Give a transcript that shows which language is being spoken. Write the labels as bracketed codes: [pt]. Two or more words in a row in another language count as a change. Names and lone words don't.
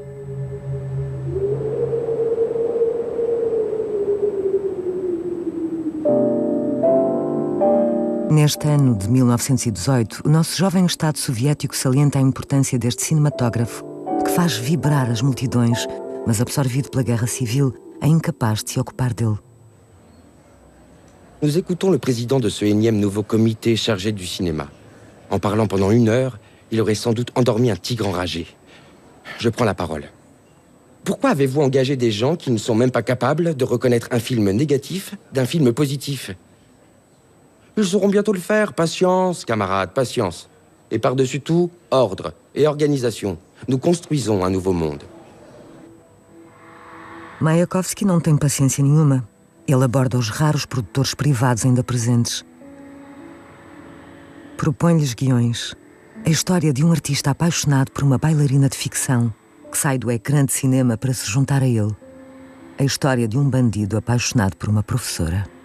[pt] Neste ano de 1918, o nosso jovem Estado soviético salienta a importância deste cinematógrafo que faz vibrar as multidões, mas absorvido pela guerra civil, é incapaz de se ocupar dele. [fr] Nous écoutons le président de ce énième nouveau comité chargé du cinéma. En parlant pendant 1 heure, il aurait sans doute endormi un tigre enragé. Je prends la parole. Pourquoi avez-vous engagé des gens qui ne sont même pas capables de reconnaître un film négatif d'un film positif ? Ils sauront bientôt le faire. Patience, camarades, patience. Et par-dessus tout, ordre et organisation. Nous construisons un nouveau monde. [pt] Mayakovsky não tem paciência nenhuma. Ele aborda os raros produtores privados ainda presentes. Propõe-lhes guiões. A história de um artista apaixonado por uma bailarina de ficção que sai do ecrã de cinema para se juntar a ele. A história de um bandido apaixonado por uma professora.